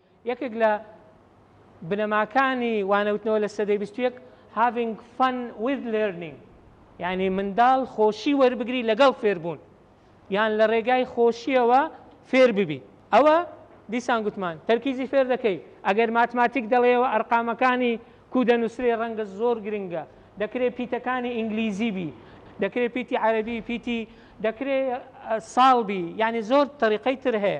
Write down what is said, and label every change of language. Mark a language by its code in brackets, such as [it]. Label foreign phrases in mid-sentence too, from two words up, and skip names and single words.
[ckb] یەکێک لە بنەماکانی وانەوتنەوە لە سەدەی 21 [en] having fun with learning، [ckb] یعنی منداڵ خۆشی وەربگری لەگەڵ فێربوون یان لە ڕێگای خۆشیەوە فێر ببی. ئەوە دیسان گوتمان تەرکیزی فێر دەکەی. ئەگەر ماتماتیک دەڵێەوە ئەرقامەکانی کو دەنووسێ ڕەنگە زۆر گرنگە، دەکرێت پیتەکانی ئینگلیزی بی، دەکرێت پیتی عەرەبی، پیتی دەکرێت ساڵبی، یعنی زۆر تەریقەی تر هەیە.